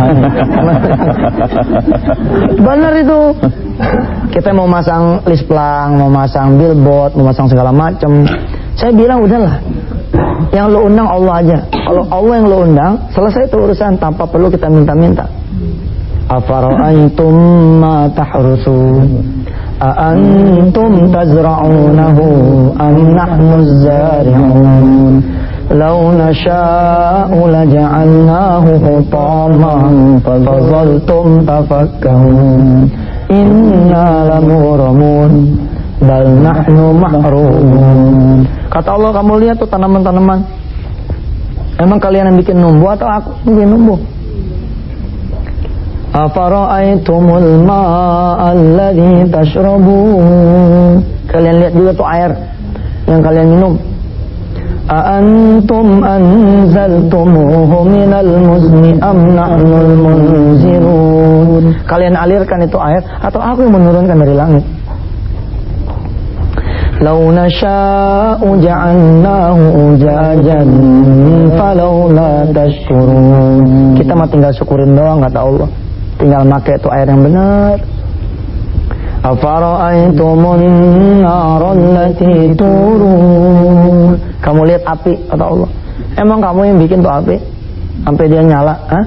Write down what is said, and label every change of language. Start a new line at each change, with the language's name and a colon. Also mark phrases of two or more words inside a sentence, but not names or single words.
Indonesian: Bener itu. Kita mau masang list pelang, mau masang billboard, mau masang segala macam. Saya bilang udahlah, yang lo undang Allah aja. Kalau Allah yang lo undang, selesai itu urusan tanpa perlu kita minta-minta.
Arabic: أفرأيتم ما تحرثون أأنتم تزرعونه أم نحن الزارعون لو نشاء لجعلناه حطاما فظلتم تفكهون إنا لمغرمون بل نحن محرومون.
Indonesian: Kata Allah, kamu lihat tuh tanaman-tanaman, emang kalian yang bikin numbuh atau aku yang bikin numbuh?
Arabic: أفرأيتم الماء الذي تشربون.
Indonesian: Kalian lihat juga tuh air yang kalian minum.
Arabic: أأنتم أنزلتموه من المزن أم نحن المنزلون.
Indonesian: Kalian alirkan itu air atau aku yang menurunkan dari langit?
Arabic: لو نشاء جعلناه أجاجا فلولا تشكرون.
Indonesian: Kita mah tinggal syukurin doang, kata Allah. Tinggal pakai itu air yang benar.
Arabic: أفرأيتم النار التي تورون.
Indonesian: Kamu lihat api, kata Allah. Emang kamu yang bikin tuh api sampai dia nyala? Hah?